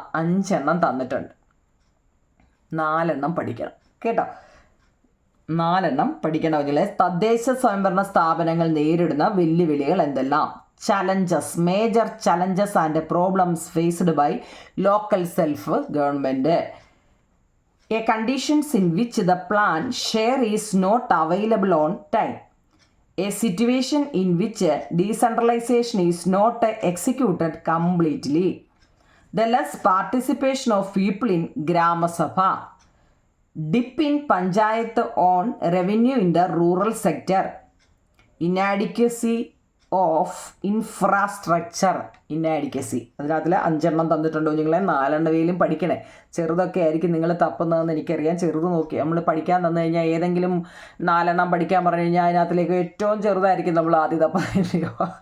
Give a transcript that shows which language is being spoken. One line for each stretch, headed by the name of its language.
Malayalam: 5 എണ്ണം തന്നിട്ടുണ്ട്. 4 എണ്ണം പഠിക്കണം കേട്ടോ. 4 എണ്ണം പഠിക്കണമെങ്കിൽ തദ്ദേശ സ്വയംഭരണ സ്ഥാപനങ്ങൾ നേരിടുന്ന വെല്ലുവിളികൾ എന്തെല്ലാം?
English: Challenges, major challenges and problems faced by local self government. A conditions in which the plan share is not available on time. A situation in which decentralization is not executed completely. The less participation of people in Grama Sabha. Dip in Panchayat on revenue in the rural sector. Inadequacy of infrastructure.
Malayalam: അതിനകത്തിൽ 5 എണ്ണം തന്നിട്ടുണ്ടോ നിങ്ങളെ? 4 എണ്ണയിലും പഠിക്കണേ. ചെറുതൊക്കെ ആയിരിക്കും നിങ്ങൾ തപ്പുന്നതെന്ന് എനിക്കറിയാം. ചെറുത് നോക്കി നമ്മൾ പഠിക്കാൻ തന്നു കഴിഞ്ഞാൽ ഏതെങ്കിലും 4 എണ്ണം പഠിക്കാൻ പറഞ്ഞു കഴിഞ്ഞാൽ അതിനകത്തിലേക്ക് ഏറ്റവും ചെറുതായിരിക്കും നമ്മൾ ആദ്യം തപ്പുന്നില്ലയോ.